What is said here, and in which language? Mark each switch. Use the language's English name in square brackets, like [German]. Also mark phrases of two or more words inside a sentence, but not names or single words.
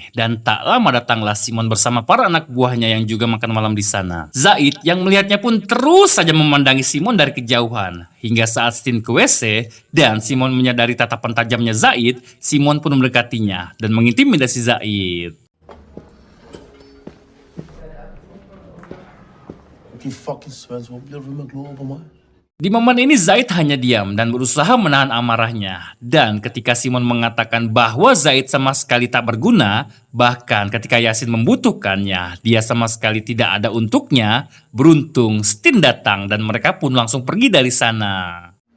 [Indonesian] Dan tak lama datanglah Simon bersama para anak buahnya yang juga makan malam di sana. Zaid yang melihatnya pun terus saja memandangi Simon dari kejauhan. Hingga saat Stin ke WC dan Simon menyadari tatapan tajamnya Zaid, Simon pun mendekatinya dan mengintimidasi Zaid. [Danish] De fucking svans, hvor bliver du ved med at glore på mig? [Indonesian] Di momen ini Zaid hanya diam dan berusaha menahan amarahnya. Dan ketika Simon mengatakan bahwa Zaid sama sekali tak berguna, bahkan ketika Yasin membutuhkannya, dia sama sekali tidak ada untuknya, beruntung Stin datang dan mereka pun langsung pergi dari sana.